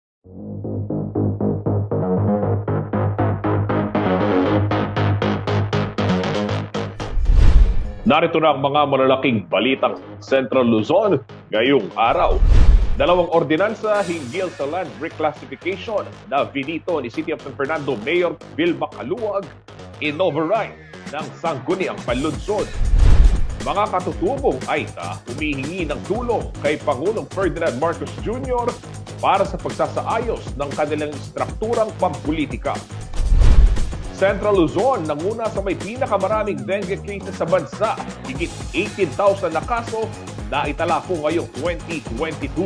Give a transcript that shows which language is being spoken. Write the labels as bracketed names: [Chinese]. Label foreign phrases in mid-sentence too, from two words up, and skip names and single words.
[Filipino] Narito na ang mga malalaking balitang Central Luzon ngayong araw. Dalawang ordinansa hinggil sa [English] land reclassification [Filipino] na vinito ni City of San Fernando Mayor Vilma Caluag in-override ng Sangguniang Panlunsod. Mga katutubong AITA humihingi ng tulong kay Pangulong Ferdinand Marcos Jr. para sa pagsasaayos ng kanilang strukturang pampulitika. Central Luzon nanguna sa may pinakamaraming [English] dengue cases [Filipino] sa bansa, higit 18,000 na kaso na itala po ngayong 2022.